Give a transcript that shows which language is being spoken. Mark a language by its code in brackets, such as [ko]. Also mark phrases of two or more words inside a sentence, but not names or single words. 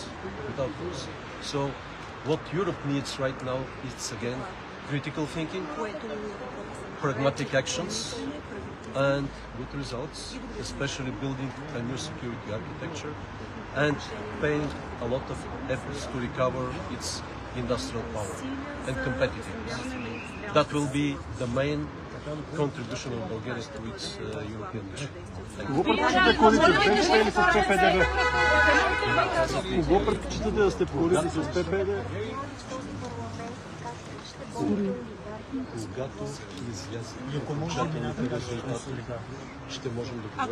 [en] So what Europe needs right now is again critical thinking, pragmatic actions and good results, especially building a new security architecture and paying a lot of efforts to recover its industrial power and competitiveness. That will be the main contribution of Bulgaria to its European mission. [bg] Кого предпочитате коалиция с ПП или с ППДВ? Кого предпочитате да сте по коалиция с ППД? Когато излязат окончателните резултати, ще можем да говорим.